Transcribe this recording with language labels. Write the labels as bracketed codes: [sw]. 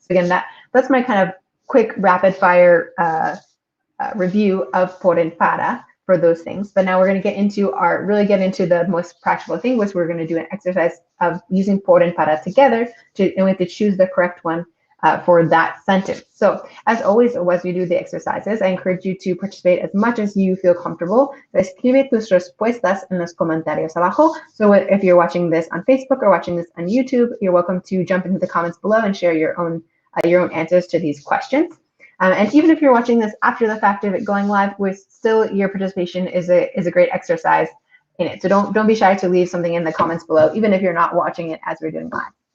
[en] So again, that's my kind of quick rapid fire review of por and para for those things. But now we're going to really get into the most practical thing, which we're going to do an exercise of using por and para together and we have to choose the correct one for that sentence. So as always, as we do the exercises, I encourage you to participate as much as you feel comfortable. [es] Escribe tus respuestas en los comentarios abajo. [en] So if you're watching this on Facebook or watching this on YouTube, you're welcome to jump into the comments below and share your own answers to these questions. And even if you're watching this after the fact of it going live, your participation is a great exercise in it. So don't be shy to leave something in the comments below, even if you're not watching it as we're doing live.